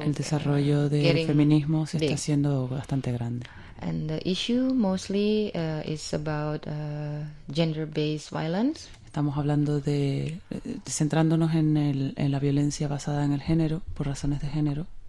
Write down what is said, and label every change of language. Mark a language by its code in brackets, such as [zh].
[es] el desarrollo del feminismo se está haciendo bastante grande. [en] And the issue mostly is about gender-based violence. [es] Estamos hablando de centrándonos en la violencia basada en el género, por razones de género.